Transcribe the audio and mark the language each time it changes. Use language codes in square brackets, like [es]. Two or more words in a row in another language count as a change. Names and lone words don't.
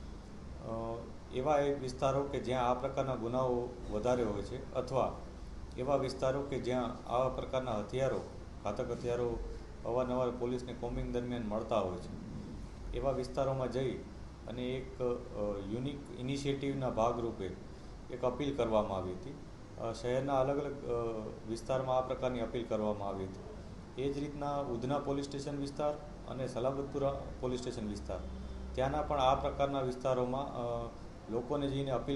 [gu] એવા એક વિસ્તારો કે જ્યાં આ પ્રકારના ગુનાઓ વધારે હોય છે અથવા એવા વિસ્તારો કે જ્યાં આવા પ્રકારના હથિયારો ઘાતક હથિયારો અવારનવાર પોલીસને કોમ્બિંગ દરમિયાન મળતા હોય છે એવા વિસ્તારો માં જઈ અને એક [en] unique initiative [gu] ભાગરૂપે એક અપીલ કરવામાં આવી હતી। શહેરના અલગ અલગ વિસ્તારમાં આ પ્રકારની અપીલ કરવામાં આવી હતી। એ જ રીતના ઉધના [en] police station [gu] વિસ્તાર અને સલાબતપુરા [en] police station [gu] વિસ્તાર ત્યાંના પણ આ પ્રકારના વિસ્તારોમાં લોકોને જઈને અપીલ